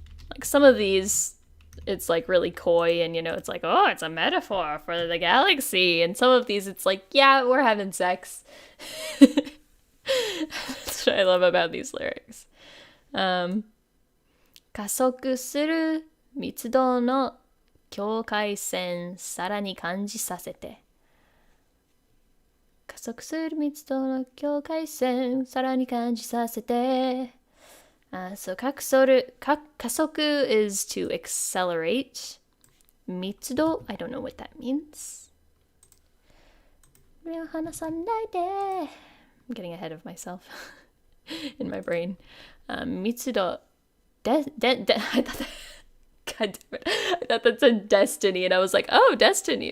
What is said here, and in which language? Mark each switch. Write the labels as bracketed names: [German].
[English] Like some of these, it's like really coy and, it's like, oh, it's a metaphor for the galaxy. And some of these, it's like, yeah, we're having sex. That's what I love about these lyrics. [Japanese] 加速する密度の境界線さらに感じさせて加速する密度の境界線さらに感じさせて [English] So 加速 is to accelerate 密度 I don't know what that means [Japanese] 目を離さないで [English] I'm getting ahead of myself in my brain 密度I thought God damn it. I thought that said destiny, and I was like, oh, destiny.